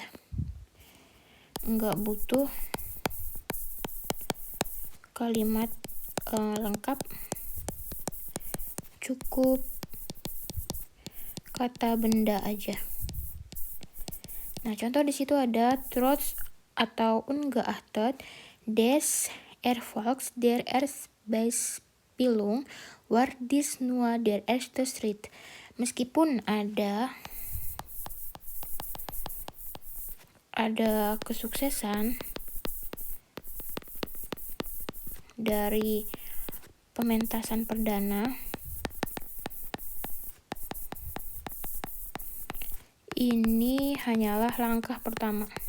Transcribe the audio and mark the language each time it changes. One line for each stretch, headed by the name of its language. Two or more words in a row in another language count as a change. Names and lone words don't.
Indonesian: Nggak butuh kalimat lengkap, cukup kata benda aja. Nah, contoh di situ ada
German: trotz atau ungeachtet des Erfolgs der Erzbeispielung war dies nur der erste Schritt.
Indonesian: Meskipun ada kesuksesan dari pementasan perdana, ini hanyalah langkah pertama.